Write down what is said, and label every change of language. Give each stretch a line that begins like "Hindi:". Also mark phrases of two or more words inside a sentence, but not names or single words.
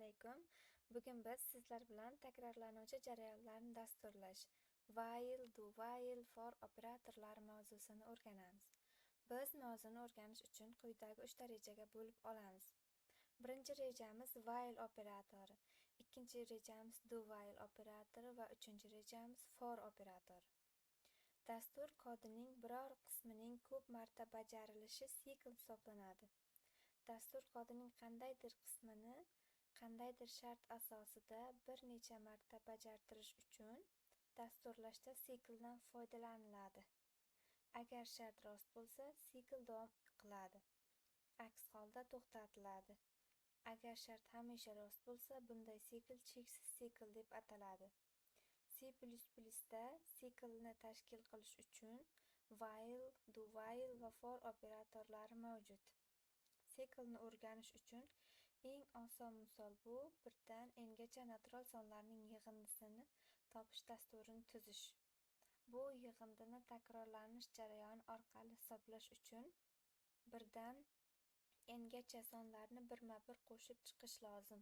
Uzbek: alaykum. Bugun biz sizlar bilan takrorlanuvchi jarayonlarni dasturlash
English: while, do while, for
Uzbek: operatorlari mavzusini o'rganamiz. Biz mavzuni o'rganish uchun quyidagi 3 ta rejaga bo'lib olamiz. Birinchi rejamiz while operatori, ikkinchi rejamiz
English: do while
Uzbek: operatori va uchinchi rejamiz for operatori. Dastur kodining biror qismining ko'p marta bajarilishi sikl hisoblanadi. Dastur kodining qandaydir qismini qandaydir shart asosida bir necha marta bajartirish uchun dasturlashda sikldan foydalaniladi. Agar shart rost bo'lsa, sikl davom qiladi. Aks holda to'xtatiladi. Agar shart hamisha rost bo'lsa, bunday sikl cheksiz sikl deb ataladi. C++da siklni tashkil qilish uchun
English: while, do while
Uzbek: va for operatorlari mavjud. Siklni o'rganish uchun eng oson misol bu birdan n-gacha natural sonlarning yig'indisini topish dasturini tuzish. Bu yig'indini takrorlanish jarayoni orqali hisoblash uchun birdan n-gacha sonlarni birma-bir qo'shib chiqish lozim.